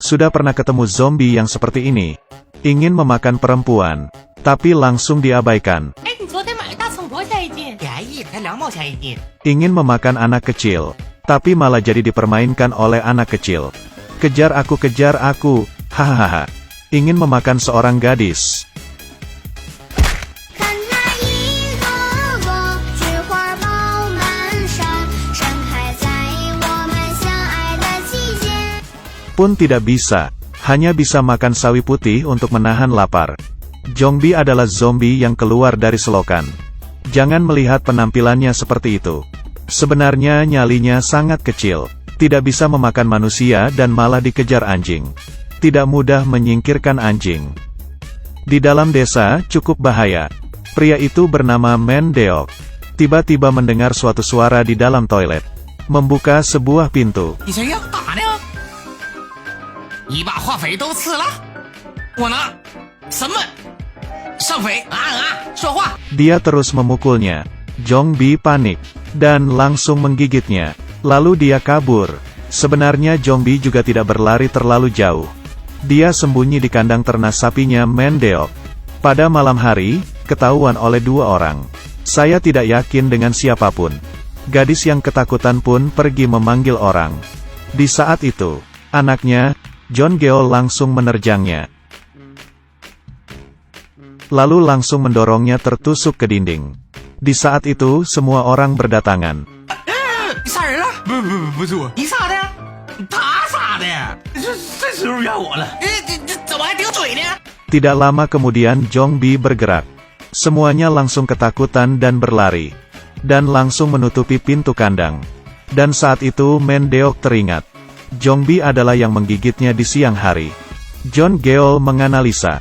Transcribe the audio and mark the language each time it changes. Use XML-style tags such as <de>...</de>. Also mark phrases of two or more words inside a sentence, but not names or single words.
<id>Sudah pernah ketemu zombie yang seperti ini. Ingin memakan perempuan, tapi langsung diabaikan.</id> <zh>哎，你昨天买大葱多少钱一斤？便宜，才2毛钱一斤。</zh> <id>Ingin memakan anak kecil, tapi malah jadi dipermainkan oleh anak kecil. Kejar aku, hahaha. Ingin memakan seorang gadis.</id> <zh>看那一朵朵菊花爆满山，盛开在我们相爱的季节。</zh> <id>Pun tidak bisa, hanya bisa makan sawi putih untuk menahan lapar. Zombie adalah zombie yang keluar dari selokan. Jangan melihat penampilannya seperti itu. Sebenarnya nyalinya sangat kecil, tidak bisa memakan manusia dan malah dikejar anjing. Tidak mudah menyingkirkan anjing. Di dalam desa, cukup bahaya. Pria itu bernama Mendeok. Tiba-tiba mendengar suatu suara di dalam toilet. Membuka sebuah pintu.</id> <zh>你谁呀？干啥呢？你把化肥都吃了？我呢？什么？上肥说话。</zh> <id>Dia terus memukulnya. Zombie panik, dan langsung menggigitnya. Lalu dia kabur. Sebenarnya zombie juga tidak berlari terlalu jauh. Dia sembunyi di kandang ternak sapinya Mendeok. Pada malam hari, ketahuan oleh 2 orang. Saya tidak yakin dengan siapapun. Gadis yang ketakutan pun pergi memanggil orang. Di saat itu, anaknya, John Geol langsung menerjangnya. Lalu langsung mendorongnya tertusuk ke dinding. Di saat itu, semua orang berdatangan.</id> <zh>你杀人了？不是我。你杀的？他杀的。这时候怨我了。这怎么还顶嘴呢？</zh> <id>Tidak lama kemudian zombie bergerak. Semuanya langsung ketakutan dan berlari. Dan langsung menutupi pintu kandang. Dan saat itu Mendeok teringat. Zombie adalah yang menggigitnya di siang hari. John Geol menganalisa.</id>